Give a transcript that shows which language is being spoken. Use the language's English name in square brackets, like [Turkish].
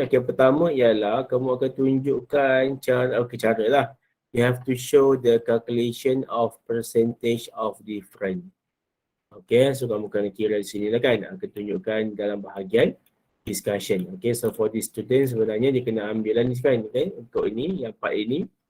[Malay] Okay, pertama ialah kamu akan tunjukkan cara lah. [English] You have to show the calculation of percentage of different. [Malay] Okay, so kamu kena kira di sini lah kan. Akan tunjukkan dalam bahagian discussion. [English] Okay, so for the student [Malay] sebenarnya dia kena ambil lah ni kan. Okay, untuk ini, yang part ini.